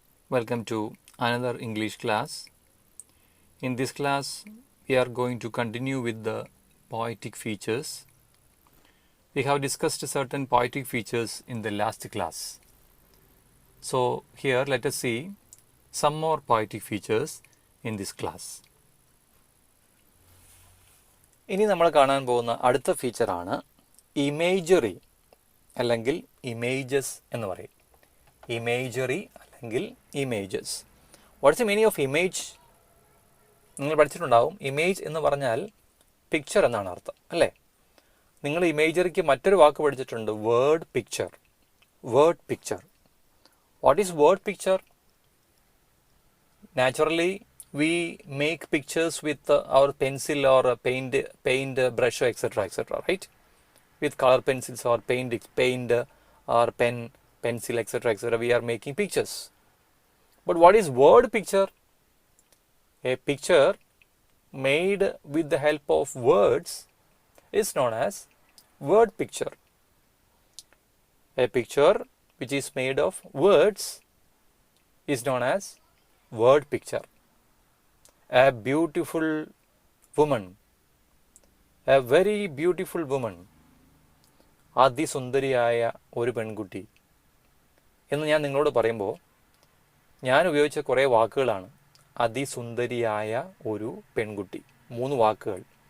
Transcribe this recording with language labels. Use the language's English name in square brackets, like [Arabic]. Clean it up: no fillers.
[English] Welcome to another English class. In this class, we are going to continue with the poetic features. We have discussed certain poetic features in the last class. So, here let us see some more poetic features in this class. [Malayalam] ഇനി നമ്മൾ കാണാൻ പോകുന്ന അടുത്ത ഫീച്ചറാണ് imagery അല്ലെങ്കിൽ images എന്ന് പറയും. Imagery അല്ലെങ്കിൽ images. [English] What's the meaning of image? [Malayalam] നിങ്ങൾ പഠിച്ചിട്ടുണ്ടാവും. ഇമേജ് എന്ന് പറഞ്ഞാൽ പിക്ചർ എന്നാണ് അർത്ഥം, അല്ലേ? നിങ്ങൾ ഇമേജറിക്ക് മറ്റൊരു വാക്ക് പഠിച്ചിട്ടുണ്ട്, word picture. Word picture. What is word picture? Naturally [English] we make pictures with our pencil or paint brush, etc., right? With color pencils or paint or pen, pencil, etc., we are making pictures. But what is word picture? A picture made with the help of words is known as word picture. A picture which is made of words is known as word picture. A beautiful woman, a very beautiful woman, [Malayalam] അതിസുന്ദരിയായ ഒരു പെൺകുട്ടി എന്ന് ഞാൻ നിങ്ങളോട് പറയുമ്പോൾ ഞാൻ ഉപയോഗിച്ച കുറേ വാക്കുകളാണ്. അതിസുന്ദരിയായ ഒരു പെൺകുട്ടി, 3 വാക്കുകൾ.